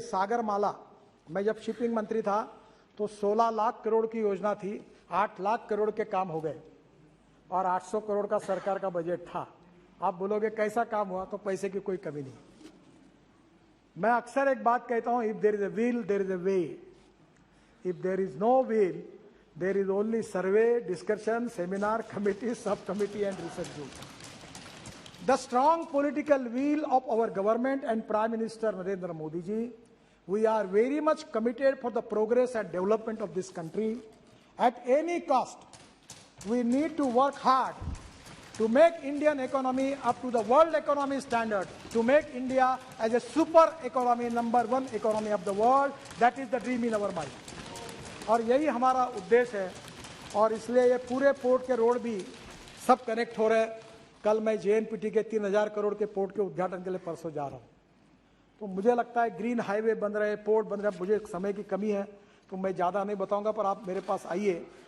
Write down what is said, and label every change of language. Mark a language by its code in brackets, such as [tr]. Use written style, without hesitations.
[hi] सागरमाला, मैं जब शिपिंग मंत्री था तो 16 लाख करोड़ की योजना थी, 8 लाख करोड़ के काम हो गए, और 800 करोड़ का सरकार का बजट था। आप बोलोगे कैसा काम हुआ? तो पैसे की कोई कमी नहीं। मैं अक्सर एक बात कहता हूं, [en] If there is a will there is a way, if there is no will there is only survey, discussion, seminar, committee, सब committee and research group. The strong political will of our government and Prime Minister Narendra Modi ji, we are very much committed for the progress and development of this country. At any cost, we need to work hard to make Indian economy up to the world economy standard, to make India as a super economy, number one economy of the world. That is the dream in our mind. [hi] और यही हमारा उद्देश्य है और इसलिए ये पूरे port के रोड भी सब कनेक्ट हो रहे हैं। कल मैं JNPT के 3000 करोड़ के पोर्ट के उद्घाटन के लिए परसों जा रहा हूँ। तो मुझे लगता है ग्रीन हाईवे बन रहे, पोर्ट बन रहे, मुझे समय की कमी है तो मैं ज़्यादा नहीं बताऊंगा, पर आप मेरे पास आइए।